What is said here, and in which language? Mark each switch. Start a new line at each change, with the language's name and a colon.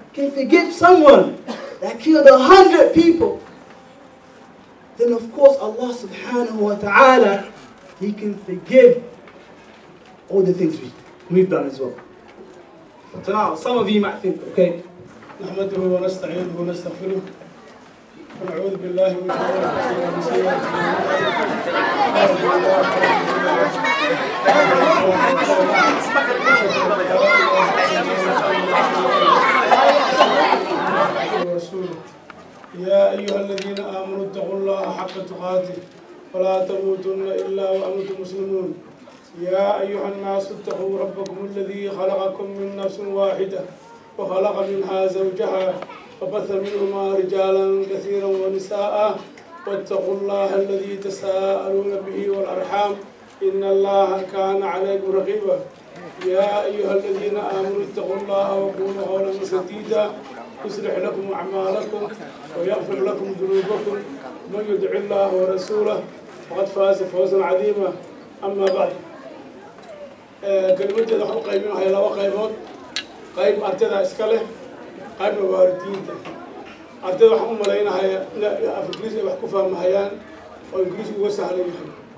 English: can forgive someone that killed 100 people, then of course Allah subhanahu wa ta'ala, He can forgive all the things we've done as well. So now some of you might think, okay,
Arabic: نحمده ونستعينه ونستغفره ونعوذ بالله من شرور انفسنا ومن سيئات اعمالنا. يا ايها الذين امنوا اتقوا الله حق تقاته ولا تموتن الا وانتم مسلمون. يا ايها الناس اتقوا ربكم الذي خلقكم من نفس واحده وخلق منها زوجها وبث منهما رجالا كثيرا ونساء واتقوا الله الذي تساءلون به والأرحام إن الله كان عليكم رقيبا. يا أيها الذين آمنوا اتقوا الله وقولوا قولا سديدا يصلح لكم أعمالكم ويغفر لكم ذنوبكم من يطع الله ورسوله فقد فاز فوزا عظيما. أما بعد كلمتي
Somali: waxaan u qaybinayaa laba qaybood. qayb ardayda iska leh qaybna waalidiinta. ardayda waxaan u malaynayaa af ingiriis ay wax ku fahmahayaan oo ingiriis uga sahlan yahay.